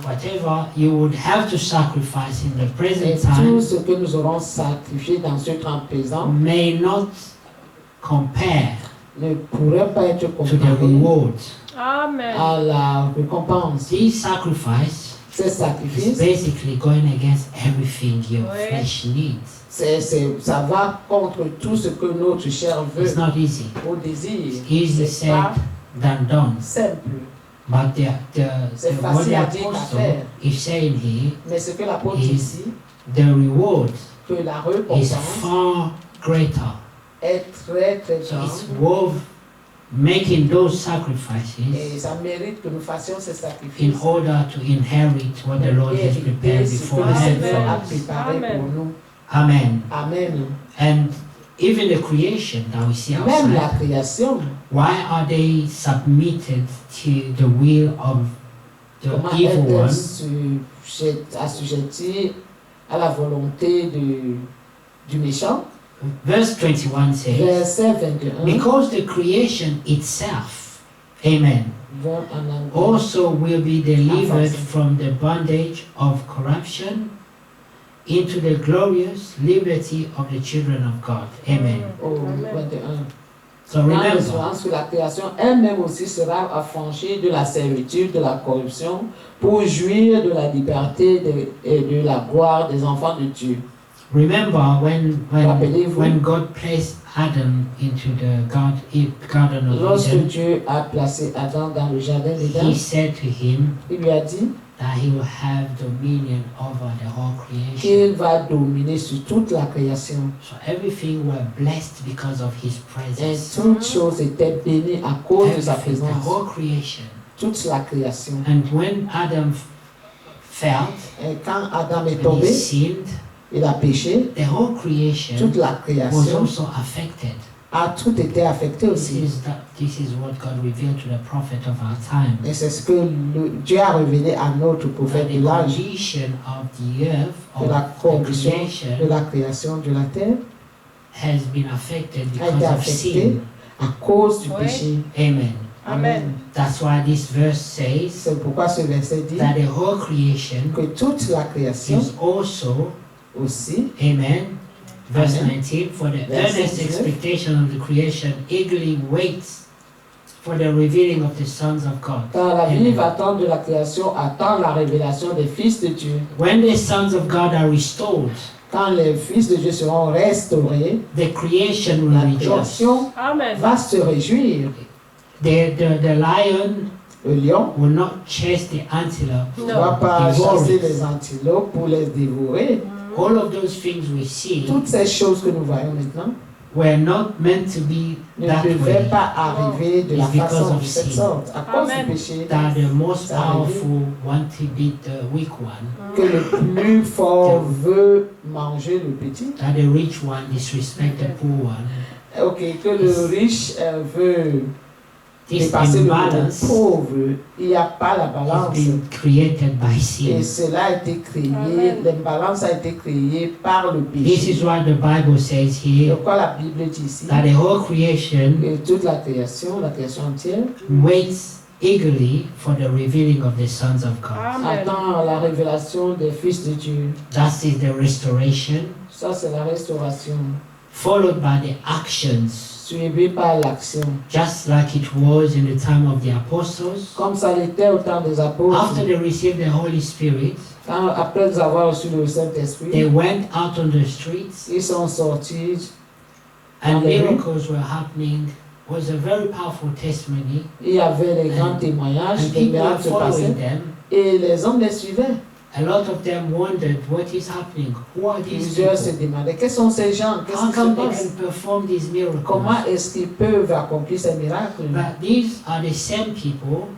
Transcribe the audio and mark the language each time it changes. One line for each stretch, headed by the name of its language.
English: Whatever you would have to sacrifice in the
French: Et
English: present
French: tout
English: time
French: ce que nous aurons sacrifié dans ce temps présent
English: may not compare
French: ne pourrait pas être
English: to the
French: comparé
English: reward. Amen.
French: à la récompense.
English: This sacrifice
French: Ces
English: is
French: sacrifices,
English: basically going against everything your
French: Ouais.
English: flesh needs.
French: ça va contre tout ce que notre chair veut
English: It's not easy.
French: ou désire.
English: Easy
French: C'est pas
English: said than done.
French: simple.
English: But
French: C'est
English: what
French: facile
English: the
French: à dire qu'à
English: apostle
French: faire.
English: is saying here,
French: Mais ce que l'apôtre
English: Is-
French: dit ici,
English: the reward
French: que la
English: is
French: récompense
English: far greater.
French: est très très
English: So it's
French: grande
English: worth making those sacrifices
French: et ça mérite que nous fassions ces
English: in
French: sacrifices
English: order to inherit what the Lord has prepared
French: et ce que le
English: beforehand
French: Seigneur
English: for
French: a
English: us.
French: préparé Amen. pour nous. Amen. Amen.
English: And even the creation that we see
French: Même la
English: outside,
French: création,
English: why are they submitted to the will of the
French: comment
English: evil one?
French: est-elle assujettie à la volonté du méchant?
English: Verse 21 says,
French: Verset 21. because the creation itself, amen, En anglais.
English: also will be delivered
French: Français.
English: from the bondage of corruption into the glorious liberty of the children of God. Amen.
French: Au Amen. 21.
English: So
French: Dans
English: remember,
French: l'espérance que la création elle-même aussi sera affranchie de la servitude, de la corruption, pour jouir de la liberté et de la gloire des enfants de Dieu.
English: remember
French: Rappelez-vous.
English: when God placed Adam into the garden of
French: Lorsque
English: Eden,
French: Dieu a placé Adam dans le jardin
English: he
French: d'Éden,
English: said to him
French: il lui a dit
English: that he will have dominion over the whole creation.
French: qu'il va dominer sur toute la création.
English: So everything were blessed because of his
French: Et
English: presence.
French: toute chose était bénie à cause de sa
English: Everything, the
French: présence.
English: whole creation.
French: Toute la création.
English: And when Adam fell
French: Et quand Adam est
English: and he
French: tombé,
English: sinned,
French: il a péché,
English: the whole creation
French: toute la
English: was
French: création
English: also affected.
French: a tout été affecté aussi.
English: This is what God revealed to the prophet of our time.
French: Et c'est ce que Dieu a révélé à notre
English: That
French: prophète
English: the
French: de l'âge,
English: condition of the earth,
French: de
English: of
French: la
English: the
French: condition de
English: creation,
French: la création de la terre,
English: has been affected
French: a été
English: because of
French: affectée
English: sin.
French: à cause du Oui. péché. Amen. Amen.
English: That's why this verse says
French: C'est pourquoi ce verset dit
English: that the whole creation
French: que toute la création
English: is also,
French: aussi,
English: amen, verse Amen. 19, for the Verse earnest 19. expectation of the creation eagerly waits for the revealing of the sons of God.
French: car la Amen. vive attente de la création attend la révélation des fils de Dieu.
English: When the sons of God are restored,
French: Quand les fils de Dieu seront restaurés,
English: the creation will
French: la
English: rejoice.
French: création Amen. va se réjouir.
English: The lion
French: Le lion
English: will not chase the antelope.
French: ne Non. va pas Dévorer. chasser les antilopes pour les dévorer.
English: All of those things we see
French: Toutes ces choses que nous voyons maintenant
English: were not meant to be
French: ne
English: that
French: devaient
English: way.
French: pas arriver de la
English: It's because
French: façon
English: of
French: de cette
English: sin.
French: sorte. À cause Amen. du péché,
English: That the most
French: Ça arrive.
English: powerful want to beat the weak one.
French: que le plus fort veut manger le petit.
English: That the rich one disrespect the poor one.
French: Ok, que le riche veut
English: This
French: dépasser le
English: imbalance
French: pauvre. Il n'y a pas la
English: has
French: balance.
English: been created by
French: Et
English: sin.
French: cela a été créé, Amen. l'imbalance a été créée par le
English: This is
French: péché.
English: what the Bible says
French: C'est
English: here,
French: pourquoi la Bible dit ici
English: that the whole creation
French: que toute la création entière,
English: waits eagerly for the revealing of the sons of God. Amen.
French: attend la révélation des fils de Dieu.
English: That is the restoration,
French: Ça, c'est la restauration,
English: followed by the actions,
French: suivie par l'action.
English: just like it was in the time of the apostles.
French: Comme ça l'était au temps des apôtres.
English: After they received the Holy Spirit,
French: Après avoir reçu le
English: they
French: Saint-Esprit,
English: went out on the streets
French: ils sont sortis.
English: and Amen. miracles were happening. It was a very powerful testimony,
French: Il y avait les grands témoignages,
English: and
French: des
English: people were
French: miracles se passaient.
English: following them.
French: Et les hommes les suivaient.
English: A lot of them wondered what is happening. Who are these
French: Plusieurs se people? demandaient, quels sont ces gens? Qu'est-ce
English: How
French: qui se
English: come they
French: passe?
English: can perform these miracles?
French: Comment est-ce qu'ils peuvent accomplir ces miracles?
English: But these are the same people